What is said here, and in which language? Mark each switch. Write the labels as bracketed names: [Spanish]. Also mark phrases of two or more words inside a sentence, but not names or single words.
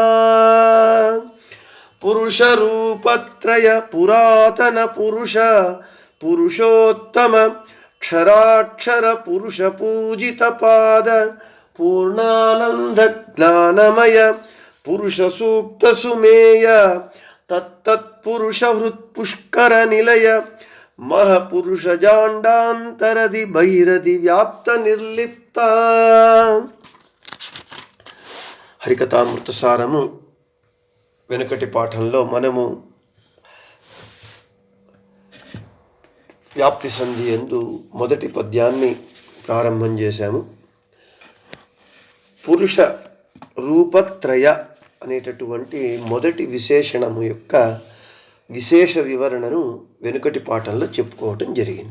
[Kannada] ಪುರುಷ ರೂಪತ್ರಯ ಪುರಾತನ ಪುರುಷ ಪುರುಷೋತ್ತಮ ಕ್ಷರಾಕ್ಷರ ಪುರುಷ ಪೂಜಿತ ಪಾದ ಪೂರ್ಣಾನಂದ ಜ್ಞಾನಮಯ ಪುರುಷ ಸೂಕ್ತ ಸುಮೇಯ ತತ್ತತ್ಪುರುಷ ಹೃತ್ಪುಷ್ಕರ ನಿಲಯ ಮಹಾಪುರುಷ ಜಾಂಡಾಂತರದಿ ಬಹಿರದಿ ವ್ಯಾಪ್ತ ನಿರ್ಲಿಪ್ತ। [Telugu] హరికథామృతసారము వెనుకటి పాఠంలో మనము వ్యాప్తి సంధి యందు మొదటి పద్యాన్ని ప్రారంభం చేశాము. పురుష రూపత్రయ అనేటటువంటి మొదటి విశేషణము యొక్క విశేష వివరణను వెనుకటి పాఠంలో చెప్పుకోవటం జరిగింది.